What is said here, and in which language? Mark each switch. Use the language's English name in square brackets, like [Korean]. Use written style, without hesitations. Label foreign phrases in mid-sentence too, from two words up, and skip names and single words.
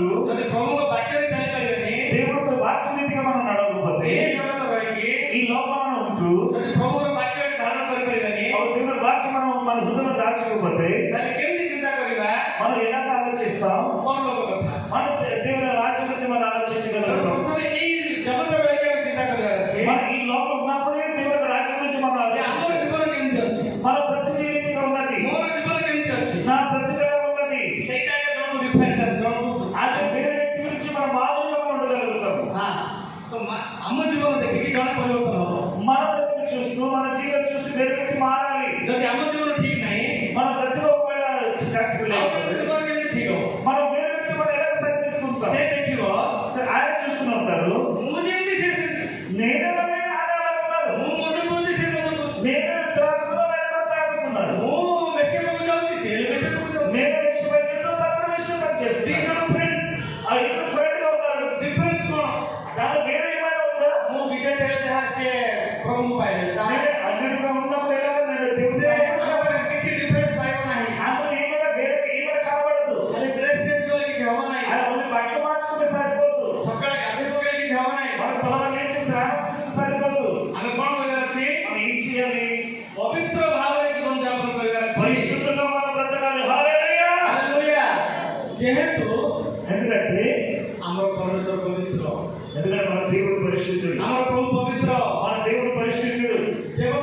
[Odia] ଯଦି ପ୍ରଭୁଙ୍କ ବାକ୍ୟରେ ଚାଲିପାରିବେନି [Telugu] దేవుడితో వాక్యనీతిగా మనం నడవకపోతే, [Odia] ଏ ଜଗତରେ ରହିକି [Telugu] ఈ లోకంలో ఉంటూ [Odia] ଯଦି ପ୍ରଭୁଙ୍କର ବାକ୍ୟକୁ ଧାରଣ କରିପାରିବେନି [Telugu] ఆ దేవుడి వాక్యం మనం మన హృదయంలో దాచుకోకపోతే [Odia] ତାହେଲେ କେମିତି ଚିନ୍ତା କରିବା [Telugu] మనం ఎలా ఆలోచిస్తాం? [Odia] ପରଲୋକ କଥା [Telugu] మన దేవుని రాజ్యం గురించి మనం [Odia] ତେଣୁ [Telugu] ఆలోచించగలుగుతాం. [Odia] ପ୍ରଥମେ ଏଇ ଜଗତରେ ରହିକି ଆମେ ଚିନ୍ତା କରିବାର ଅଛି [Telugu] మన ఈ లోకం ఉన్నప్పుడే దేవుని రాజ్యం గురించి మనం [Odia] ଯେ ଆମର [Telugu] ఆలోచించాలి. [Odia] ଜୀବନ କେମିତି ଅଛି [Telugu] మన ప్రతిదీ రీతిగా ఉన్నది, [Odia] ମୋର ଜୀବନ କେମିତି ଅଛି [Telugu] నా ప్రతిగా ఉన్నది. [Odia] ସେଇଟା ଆଗେ ଜଣକୁ ରିଫ୍ଲେକ୍ସନ ଜଣକୁ [Telugu] అదే వేరే వ్యక్తి గురించి మనం మాదిరిగా ఉండగలుగుతాం. [Odia] ହଁ ତ ଆମ ଜୀବନ ଦେଖିକି ଜଣେ ପରିବର୍ତ୍ତନ ହବ [Telugu] మన ప్రతిని చూస్తూ మన జీవితం చూసి వేరే వ్యక్తి మారాలి. [Odia] ଯଦି ଆମ ଜୀବନ ଠିକ ନାହିଁ [Telugu] మన ప్రతిగా ఒకవేళ కరెక్ట్ [Odia] ଆଉ [Telugu] లేకపోతే [Odia] ଜଣଙ୍କ ଜୀବନ କେମିତି ଠିକ ହବ [Telugu] మనం వేరే వ్యక్తి మనం ఎలా సరిదిద్దుకుంటాం? [Odia] ସେ ଦେଖିବ [Telugu] సరే, ఆయన చూస్తూ ఉంటారు, [Odia] ମୁଁ ଯେମିତି ସେ ସେମିତି [Telugu] నేను ఎలాగైనా ఆయన అలా ఉన్నారు, [Odia] ମୁଁ ମଦ ପିଉଛି ସେ ମଦ ପିଉଛି [Telugu] నేను త్రాగుతున్నా ఆయన తాగుతున్నారు, [Odia] ମୁଁ ବେଶୀ ପାଖକୁ ଯାଉଛି ସେ ବେଶୀ ପାଖକୁ ଯାଉଛି [Telugu] నేను విషయం పని చేస్తాను, తప్పుడు విషయం పని [Odia] ଦି [Telugu] చేస్తాను. [Odia] ଜଣ ଫ୍ରେଣ୍ଡ [Telugu] ఆ ఇద్దరు ఫ్రెండ్ గా ఉన్నారు. [Odia] ଡିଫରେନ୍ସ କଣ [Telugu] దాని వేరే ఏమైనా ఉందా? [Odia] ମୁଁ ବିଜୟ ହେଲେ ଯାହା ସିଏ ପ୍ରଭୁଙ୍କୁ ପାଇଲେ ତାହେଲେ [Telugu] నేను అన్నిటిగా ఉన్నప్పుడు ఎలా నేను దేవుని [Odia] ସେ ଆମ ପାଖରେ କିଛି ଡିଫରେନ୍ସ ପାଇବ ନାହିଁ [Telugu] అందులో ఏమైనా వేరే ఏమైనా కనబడదు. [Odia] ଖାଲି ଡ୍ରେସ୍ ଚେଞ୍ଜ କଲେ କିଛି ହବ ନାହିଁ [Telugu] ఆయన ఓన్లీ బట్టలు మార్చుకుంటే సరిపోదు, [Odia] ସକାଳେ ଗାଧୋଇ పକେଇଲେ କିଛି ହବ ନାହିଁ [Telugu] మన తొలగ లేచి స్నానం చేస్తే సరిపోదు. [Odia] ଆମେ କଣ କରିବାର ଅଛି [Telugu] మనం ఏం చేయాలి? [Odia] ପବିତ୍ର ଭାବରେ ଜୀବନ ଯାପନ କରିବାର ଅଛି [Telugu] పరిశుద్ధంగా మనం బ్రతకాలి. హల్లెలూయా. [Odia] ହାଲେଲୁୟା ଯେହେତୁ [Telugu] ఎందుకంటే [Odia] ଆମର ପରମେଶ୍ୱର ପବିତ୍ର [Telugu] ఎందుకంటే మన దేవుడు పరిశుద్ధుడు, [Odia] ଆମର ପ୍ରଭୁ ପବିତ୍ର [Telugu] మన దేవుడు పరిశుద్ధుడు.